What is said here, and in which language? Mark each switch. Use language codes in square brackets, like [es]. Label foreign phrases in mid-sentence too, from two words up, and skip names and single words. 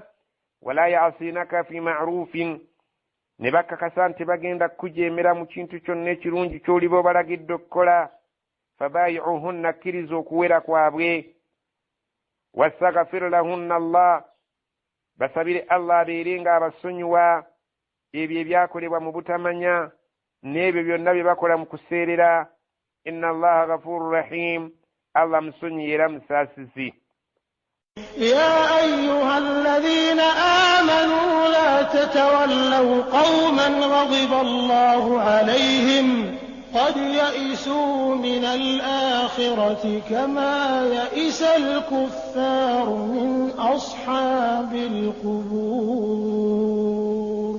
[ar] ولا يعصينك في معروف, [lg] ne bakakasa nti bagenda kujeemera mu kintu kyonna ekirungi ky'oliba obalagidde okukola. fabayi'uhunna, kkiriza okuwera kwabwe. [ar] واستغفر لهن الله, [lg] basabire Allah abeere nga abasonyiwa ebyo ebyakolebwa mu butamanya n'ebyo byonna bye bakola mu kuseerera. [ar] إن الله غفور رحيم, [lg] Allah musonyi era musaasizi. [ar] يا أيها الذين آمنوا لا تتولوا قوما غضب الله عليهم قد يئسوا من الآخرة كما يئس الكفار من أصحاب القبور.